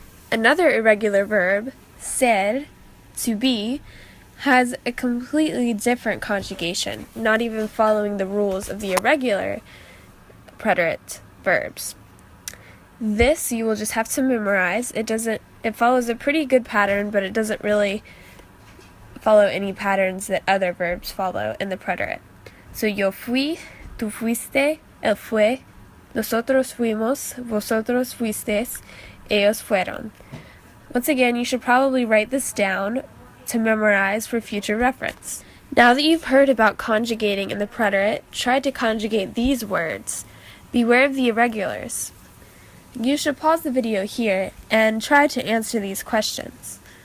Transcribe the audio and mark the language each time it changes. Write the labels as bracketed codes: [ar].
[en] Another irregular verb, ser, to be, has a completely different conjugation, not even following the rules of the irregular preterite verbs. This you will just have to memorize. It follows a pretty good pattern, but it doesn't really follow any patterns that other verbs follow in the preterite. [es] So yo fui, tú fuiste, él fue, nosotros fuimos, vosotros fuisteis, ellos fueron. [en] Once again, you should probably write this down to memorize for future reference. Now that you've heard about conjugating in the preterite, try to conjugate these words. Beware of the irregulars. You should pause the video here and try to answer these questions.